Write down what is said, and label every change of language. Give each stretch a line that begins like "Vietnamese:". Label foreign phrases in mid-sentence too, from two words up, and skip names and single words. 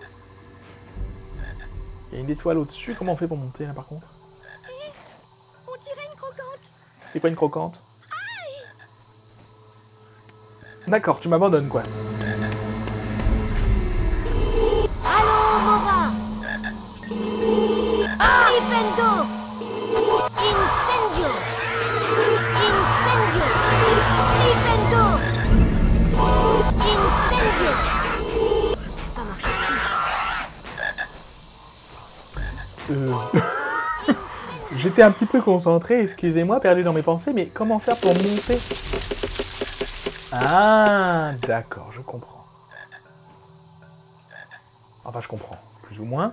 French: il y a une étoile au-dessus. Comment on fait pour monter, là, par contre? On dirait une croquante. C'est quoi une croquante? D'accord, tu m'abandonnes, quoi. Allô, Mora. Flipendo. Incendio. Incendio. Flipendo. Incendio. Pas marché dessus. J'étais un petit peu concentré, excusez-moi, perdu dans mes pensées, mais comment faire pour monter? Ah, d'accord, je comprends. Enfin, je comprends, plus ou moins.